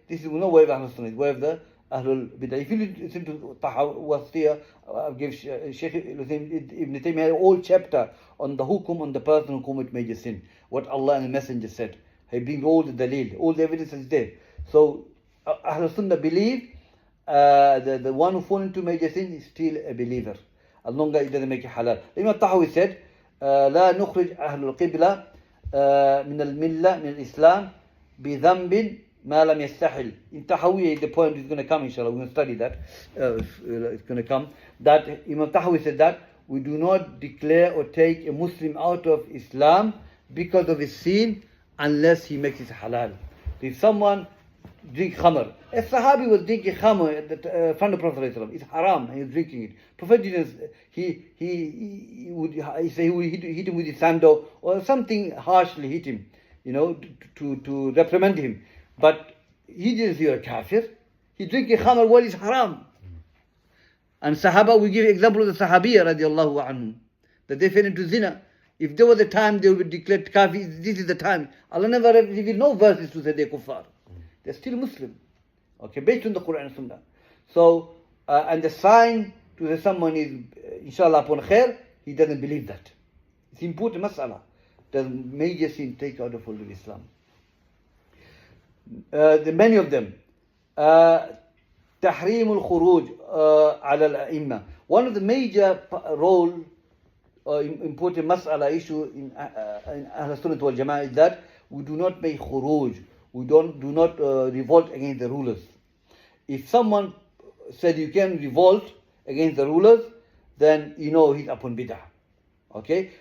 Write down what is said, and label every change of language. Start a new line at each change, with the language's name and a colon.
English: This is no way of Ahlul Sunnah, it's way of the Ahlul Bid'ah. If you listen to Wasiyah, give Shaykh Ibn Taymiyyah had a whole chapter on the hukum on the person who commit major sin. What Allah and the Messenger said. He brings all the dalil, all the evidence is there. So Ahlul Sunnah believe the one who fall into major sin is still a believer, as long as it doesn't make it halal. Imam Tahawi said,
Arabic: لا نخرج أهل القبلة من الملة من الإسلام بذنب ما لم يستحل.
English: In Tahawi, the point is going to come, inshallah. We're going to study that. It's going to come. That Imam Tahawi said that we do not declare or take a Muslim out of Islam because of his sin unless he makes it halal. So if someone drink khamr, a Sahabi was drinking khamr at the front of Prophet ﷺ. It's haram, and he's drinking it. Prophet didn't, he would hit him with his sandal or something harshly hit him, to reprimand him. But he didn't say you're a kafir. He drinking khamr while it's haram. And Sahaba, we give example of the Sahabiyya radiallahu anhum, that they fell into zina. If there was a time they would be declared kafir, this is the time. Allah never revealed no verses to say they're kuffar. They're still Muslim. Okay, based on the Quran and Sunnah. So, and the sign to say someone is, inshallah, upon khair, he doesn't believe that. It's important mas'ala. Does major sin take out of fold of Islam? Many of them.
Arabic: تحريم الخروج على الأئمة.
English: One of the major role important mas'ala issue in Ahl Sunnah wal Jama'ah is that we do not make khuruj. We do not revolt against the rulers. If someone said you can revolt against the rulers, then he's upon bid'ah. Okay?